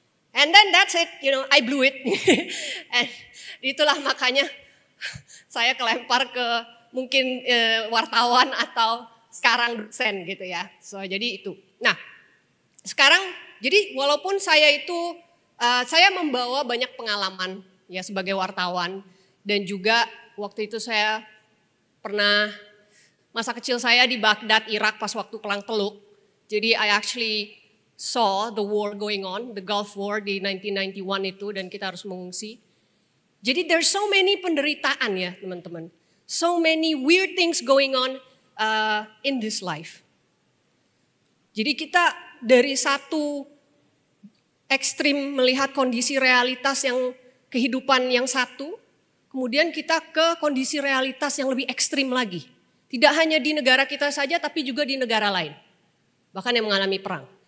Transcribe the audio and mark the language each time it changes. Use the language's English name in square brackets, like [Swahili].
[English] And then that's it, I blew it. [Indonesian] And itulah makanya saya kelempar ke mungkin wartawan atau sekarang dosen gitu ya. So jadi itu. Nah sekarang jadi walaupun saya itu saya membawa banyak pengalaman ya sebagai wartawan dan juga waktu itu saya pernah masa kecil saya di Baghdad, Irak pas waktu Perang Teluk. Jadi [English] I actually saw the war going on, the Gulf War [Indonesian] di 1991 itu dan kita harus mengungsi. Jadi [English] there's so many [Indonesian] penderitaan ya teman-teman. [English] So many weird things going on in this life. [Indonesian] Jadi kita dari satu ekstrim melihat kondisi realitas yang kehidupan yang satu, kemudian kita ke kondisi realitas yang lebih ekstrim lagi. Tidak hanya di negara kita saja, tapi juga di negara lain. Bahkan yang mengalami perang.